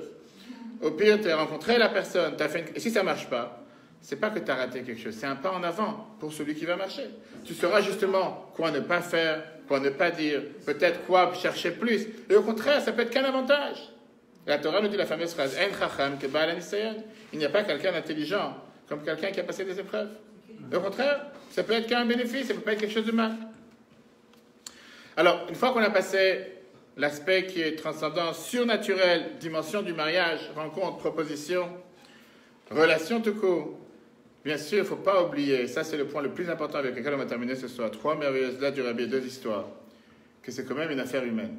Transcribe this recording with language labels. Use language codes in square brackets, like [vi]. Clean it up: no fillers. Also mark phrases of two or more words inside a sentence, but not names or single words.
[fr] Au pire, tu as rencontré la personne, et si ça ne marche pas, c'est pas que tu as raté quelque chose, c'est un pas en avant pour celui qui va marcher. Tu sauras justement quoi ne pas faire, quoi ne pas dire, peut-être quoi chercher plus. Et au contraire, ça peut être qu'un avantage. La Torah nous dit la fameuse phrase « [he] אין חכם כבעל הניסיון ». [fr] Il n'y a pas quelqu'un d'intelligent comme quelqu'un qui a passé des épreuves. Et au contraire, ça peut être qu'un bénéfice, ça peut pas être quelque chose de mal. Alors, une fois qu'on a passé l'aspect qui est transcendant, surnaturel, dimension du mariage, rencontre, proposition, relation tout court, bien sûr, il ne faut pas oublier, ça c'est le point le plus important avec lequel on va terminer ce soir, 3 merveilleuses lettres du Rabbi et 2 histoires, que c'est quand même une affaire humaine.